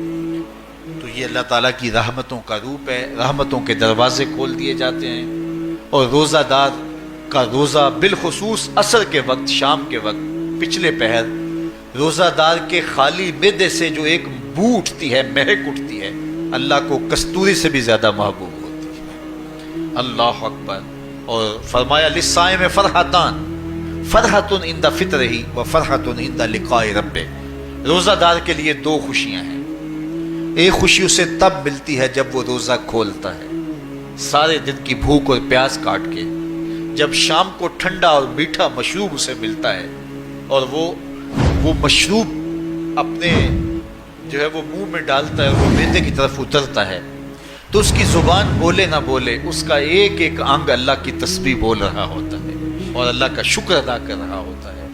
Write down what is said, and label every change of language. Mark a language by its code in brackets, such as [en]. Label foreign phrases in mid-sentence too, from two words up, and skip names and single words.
[ur] تو یہ اللہ تعالیٰ کی رحمتوں کا روپ ہے، رحمتوں کے دروازے کھول دیے جاتے ہیں، اور روزہ دار کا روزہ بالخصوص عصر کے وقت، شام کے وقت، پچھلے پہر، روزہ دار کے خالی معدے سے جو ایک بو اٹھتی ہے، مہک اٹھتی ہے، اللہ کو کستوری سے بھی زیادہ محبوب ہوتی ہے۔ [ar] اللہ اکبر۔ [ur] اور فرمایا [ar] للصائم فرحتان، فرحةٌ عند فطره وفرحةٌ عند لقاء ربه. [ur] روزہ دار کے لیے دو خوشیاں ہیں۔ ایک خوشی اسے تب ملتی ہے جب وہ روزہ کھولتا ہے، سارے دن کی بھوک اور پیاس کاٹ کے، جب شام کو ٹھنڈا اور میٹھا مشروب اسے ملتا ہے اور وہ مشروب اپنے جو ہے وہ منہ میں ڈالتا ہے اور وہ معدے کی طرف اترتا ہے، تو اس کی زبان بولے نہ بولے اس کا ایک ایک انگ اللہ کی تسبیح بول رہا ہوتا ہے اور اللہ کا شکر ادا کر رہا ہوتا ہے [ar] और अल्लाह का शुक्र अदा कर रहा होता है।